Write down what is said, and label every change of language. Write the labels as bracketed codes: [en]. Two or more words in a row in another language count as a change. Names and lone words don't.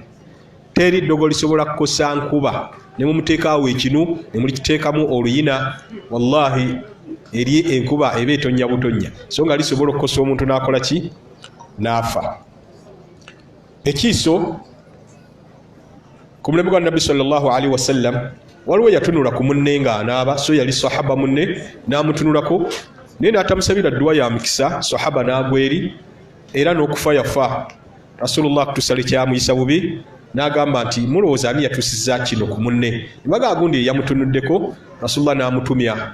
[lg] Teri ddogo lisobola kukosa nkuba ne mumuteekaawo ekinu ne mulikiteekamu oluyina, wallahi eri enkuba eba etonnya butonnya, so nga lisobola okukosa omuntu n'akola ki? N'afa. Ekiiso ku mulembe gwa Nabbi [ar] صلى الله عليه وسلم [lg] waliwo yatunula ku munne nga anaaba, so yali sahaba munne n'amutunulako, naye n'atamusabira dduwa ya mikisa, sahaba n'agweri era n'okufa yafa. Rasulullah kutusale kyamuyisa bubi, n'agamba nti mulowooza ani yatusiza kino ku munne? Embaga gundi yamutunuddeko, Rasulullah n'amutumya.